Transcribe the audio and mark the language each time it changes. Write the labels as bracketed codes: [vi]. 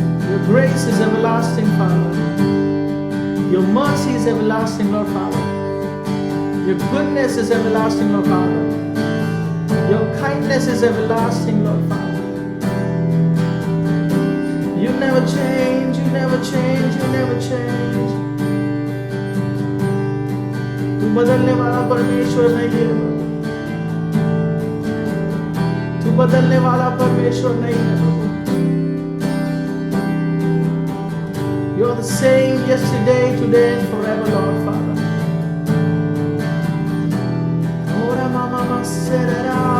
[en] Your grace is everlasting, Father. Your mercy is everlasting, Lord Father. Your goodness is everlasting, Lord Father. Your kindness is everlasting, Lord Father. You never change, you never change, you never change. [hi] तू बदलने वाला परमेश्वर नहीं है, तू बदलने वाला परमेश्वर नहीं है। [en] You are the same yesterday, today, and forever, Lord Father. Ora mama maserera.